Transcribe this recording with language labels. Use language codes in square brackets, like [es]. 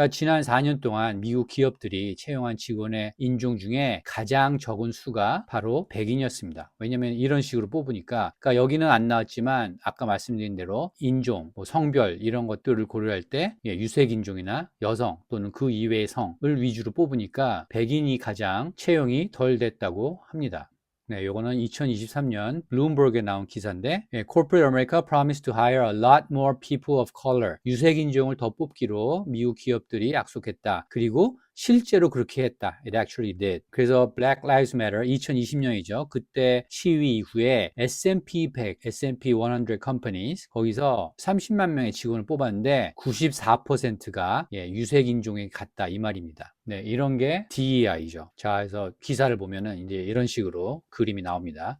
[ko] 그러니까 지난 4년 동안 미국 기업들이 채용한 직원의 인종 중에 가장 적은 수가 바로 백인이었습니다. 왜냐면 이런 식으로 뽑으니까, 그러니까 여기는 안 나왔지만 아까 말씀드린 대로 인종, 뭐 성별 이런 것들을 고려할 때 유색 인종이나 여성 또는 그 이외의 성을 위주로 뽑으니까 백인이 가장 채용이 덜 됐다고 합니다. 네, 요거는 2023년 블룸버그에 나온 기사인데, [en] Corporate America promised to hire a lot more people of color. [ko] 유색 인종을 더 뽑기로 미국 기업들이 약속했다. 그리고 실제로 그렇게 했다. [en] It actually did. [ko] 그래서 Black Lives Matter 2020년이죠. 그때 시위 이후에 S&P 100, S&P 100 companies 거기서 30만 명의 직원을 뽑았는데 94%가 유색 인종에 갔다 이 말입니다. 네, 이런 게 DEI죠. 자, 그래서 기사를 보면은 이제 이런 식으로 그림이 나옵니다.